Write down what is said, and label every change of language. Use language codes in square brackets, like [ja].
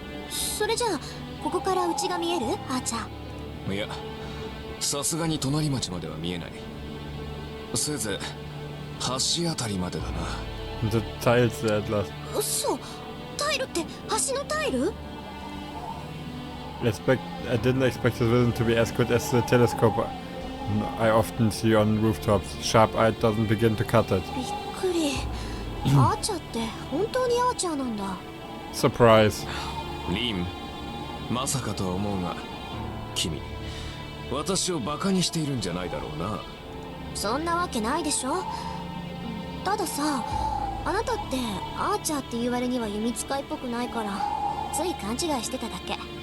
[ja] それじゃあここから家が見える？あーちゃん。いや、さすがに隣町までは見えない。せいぜい橋あたりまでだな。 [en] The tiles, the Atlas. [ja] 嘘？タイルって橋のタイル？ [en] I didn't expect the vision to be as good as the telescope I often see on rooftops. Sharp eye doesn't begin to cut it. [ja] びっくり。アーチャーって本当にアーチャーなんだ。 [en] Surprise. [ja] リン、まさかとは思うが、君、私をバカにしているんじゃないだろうな。そんなわけないでしょ。たださ、あなたってアーチャーって言われには弓使いっぽくないから、つい勘違いしてただけ。